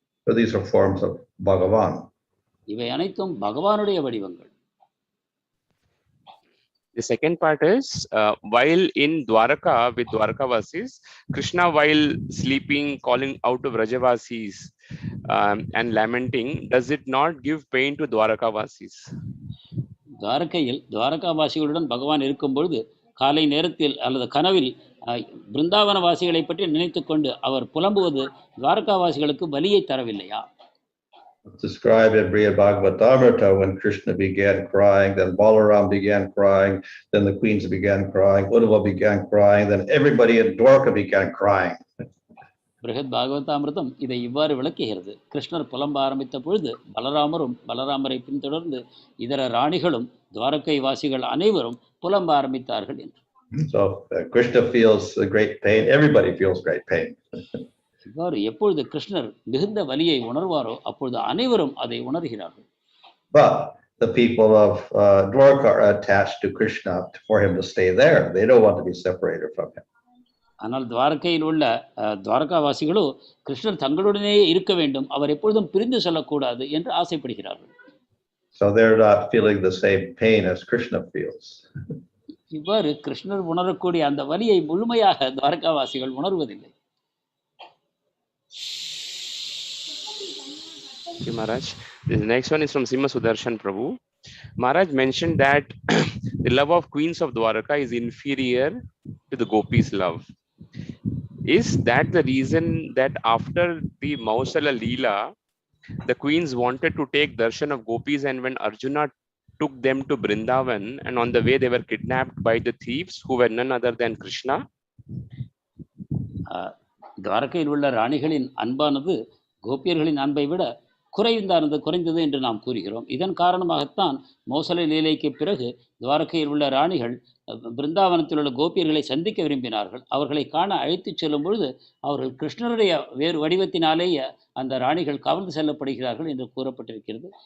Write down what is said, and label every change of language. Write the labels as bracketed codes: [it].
[en] So these are forms of Bhagavan. [ta] இவை அனைத்தும் பகவானுடைய வடிவங்கள். [en] The second part is while in Dwaraka with Dwarakavasis, Krishna while sleeping calling out to Vrajavasis and lamenting, does it not give pain to Dwarakavasis? [ta] துவாரகையில் துவாரகாவாசிகளுடன் பகவான் இருக்கும் பொழுது காலை நேரத்தில் அல்லது கனவில் பிருந்தாவன வாசிகளை பற்றி நினைத்து கொண்டு அவர் புலம்புவது துவாரகாவாசிகளுக்கு வலியை தரவில்லையா? [en] Described in Brihad Bhagavatamrita when Krishna began crying, then Balaram began crying, then the queens began crying, Uddhava began crying, then everybody in Dwaraka began crying. [ta] Brihat பாகவதாமிர்தம் இதை இவ்வாறு விளக்குகிறது. கிருஷ்ணர் புலம்ப ஆரம்பித்த பொழுது பலராமரும் பலராமரை பின்தொடர்ந்து இதர ராணிகளும் துவாரகை வாசிகள் அனைவரும் புலம்ப ஆரம்பித்தார்கள் என்று. [en] So Krishna feels great pain, everybody feels great pain. [ta] இவ்வாறு எப்பொழுது கிருஷ்ணர் மிகுந்த வலியை உணர்வாரோ அப்பொழுது அனைவரும் அதை உணர்கிறார்கள். [en] But the people of Dwaraka are attached to Krishna for him to stay there. They don't want to be separated from him. [ta] ஆனால் துவாரகையில் உள்ள துவாரகாவாசிகளோ கிருஷ்ணர் தங்களுடனே இருக்க வேண்டும், அவர் எப்பொழுதும் பிரிந்து செல்லக்கூடாது என்று ஆசைப்படுகிறார்கள். [en] So they're not feeling the same pain as Krishna feels. [ta] இவ்வாறு கிருஷ்ணர் உணரக்கூடிய அந்த வலியை முழுமையாக துவாரகாவாசிகள் உணர்வதில்லை. [en] Thank you, Maharaj. The next one is from Simha Sudarshan Prabhu. Maharaj mentioned that the love of queens of Dwaraka is inferior to the gopis' love. Is that the reason that after the Mausala lila, the queens wanted to take darshan of gopis, and when Arjuna took them to Brindavan and on the way they were kidnapped by the thieves who were none other than Krishna? [ta] துவாரகையில் உள்ள ராணிகளின் அன்பானது கோபியர்களின் அன்பை விட குறைந்தது என்று நாம் கூறுகிறோம். இதன் காரணமாகத்தான் மௌசலை லீலைக்கு பிறகு துவாரகையில் உள்ள ராணிகள் பிருந்தாவனத்தில் உள்ள கோபியர்களை சந்திக்க விரும்பினார்கள். அவர்களை காண அழைத்துச் செல்லும் பொழுது அவர்கள் கிருஷ்ணருடைய வேறு வடிவத்தினாலேயே அந்த ராணிகள் கவர்ந்து செல்லப்படுகிறார்கள் என்று கூறப்பட்டிருக்கிறது.